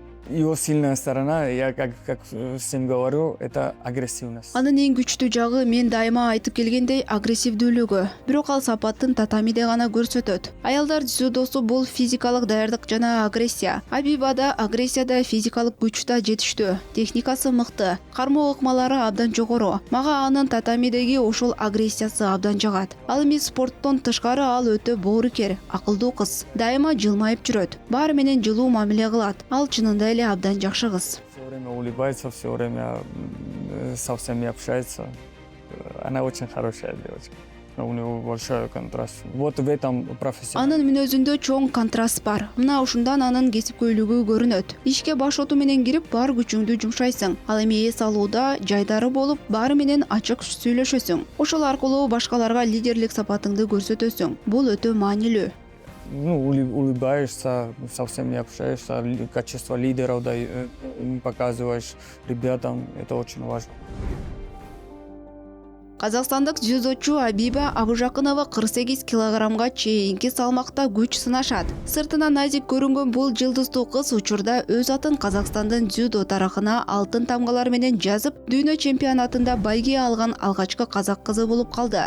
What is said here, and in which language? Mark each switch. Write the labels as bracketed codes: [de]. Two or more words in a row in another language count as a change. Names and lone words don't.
[ru] Его сильная сторона, я как всем говорю, это агрессивность. [ky] Анын эң күчтүү жагы мен дайыма айтып келгендей агрессивдүүлүгү. Бирок ал сапатын татамиде гана көрсөтөт. Аялдар дзюдосу бул физикалык даярдык жана агрессия. Абибада агрессияда физикалык күч да жетиштүү. Техникасы мыкты. Кармоо ыкмалары абдан жогору. Мага анын татамидеги ошол агрессиясы абдан жагат. Ал эми спорттон тышкары ал өтө боорукер, акылдуу кыз. Дайыма жылмайып жүрөт. Баары менен жылуу мамиле кылат. Ал чынында эле абдан жакшы кыз. [ru] Все время улыбается, все время со всеми общается. Она очень хорошая девочка. У него большой контраст. Вот в этом профессионал. [ky] Анын мүнөзүндө чоң контраст бар. Мына ушундан анын кесипкөйлүгү көрүнөт. Ишке баш оту менен кирип, бар күчүңдү жумшайсың. Ал эми эс алууда жайдары болуп, баары менен ачык сүйлөшөсүң. Ошол аркылуу башкаларга лидерлик сапатыңды көрсөтөсүң. Бул өтө маанилүү. [ru] Улыбаешься, со всеми общаешься, качество лидеров показываешь ребятам, это очень важно. [ky] Казакстандык дзюдочу Абиба Абужакынова 48 килограммга чейинки салмакта күч сынашат. Сыртынан назик көрүнгөн бул жылдыздуу кыз учурда өз атын Казакстандын дзюдо тарыхына алтын тамгалар менен жазып, дүйнө чемпионатында байге алган алгачкы казак кызы болуп калды.